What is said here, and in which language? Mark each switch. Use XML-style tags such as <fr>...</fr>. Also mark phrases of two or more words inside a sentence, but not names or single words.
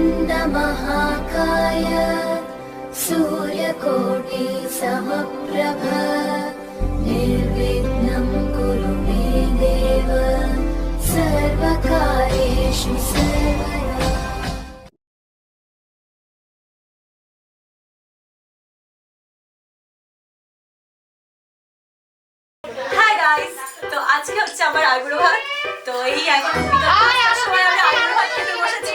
<sa>महाकाय सूर्यकोटि समप्रभ निर्विघ्नं कुरु मे देव सर्वकार्येषु सर्वदा।</sa> <en>Hi guys,</en> <bn>তো আজকে হচ্ছে আমার আইব্রো ভাত। তো এই এখন সময় আমরা আইব্রো ভাত খেতে বসেছি।</bn>